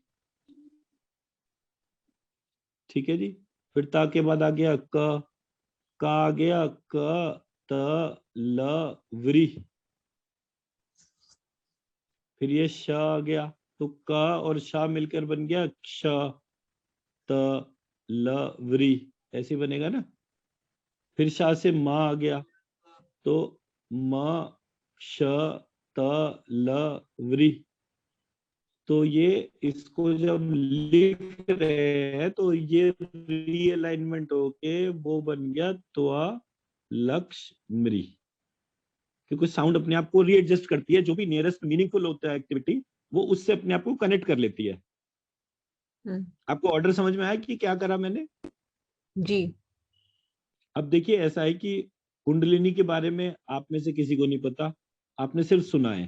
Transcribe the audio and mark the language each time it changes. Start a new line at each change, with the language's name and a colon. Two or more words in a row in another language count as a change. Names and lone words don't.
Hindi: ठीक है जी। फिर ता के बाद आ गया क, का आ गया क त ल व्री। फिर ये श आ गया, तो क और शा मिलकर बन गया क्ष त ल व्री, ऐसे बनेगा ना। फिर शा से मा आ गया तो म श त ल व्री। तो ये इसको जब लिख रहे हैं तो ये रीअलाइनमेंट होके वो बन गया त्वा लक्ष मृ, क्योंकि साउंड अपने आप को रीएडजस्ट करती है, जो भी
English: nearest meaningful
Hindi: होता है एक्टिविटी वो उससे अपने आप को कनेक्ट कर लेती है। आपको ऑर्डर समझ में आया कि क्या करा मैंने? जी। अब देखिए ऐसा है कि कुंडलिनी के बारे में आप में से किसी को नहीं पता, आपने सिर्फ सुना है।